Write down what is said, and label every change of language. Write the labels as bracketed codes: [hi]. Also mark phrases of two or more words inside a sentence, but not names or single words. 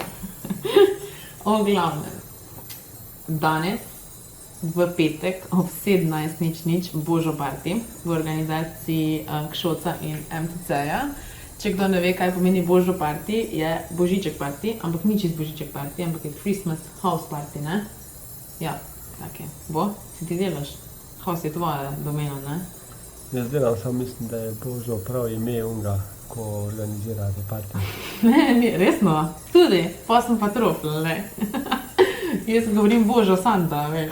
[sl] O glavnem, danes v petek ob 17:00 Božo party v organizaciji Kšoca in MTC-ja. Če kdo ne ve, kaj pomeni Božo party, je božiček party, ampak ni čist božiček party, ampak je [en] Christmas house party, [sl] ne? Ja, tak je. Bo? Si ti delaš? House je tvoja domena, ne? Jaz delam, samo mislim, da je Božo prav ime unga, ko organizira te partije. Ne, resno, tudi, pa sem pa trofla, ne. Jaz govorim Božo Santa, veš.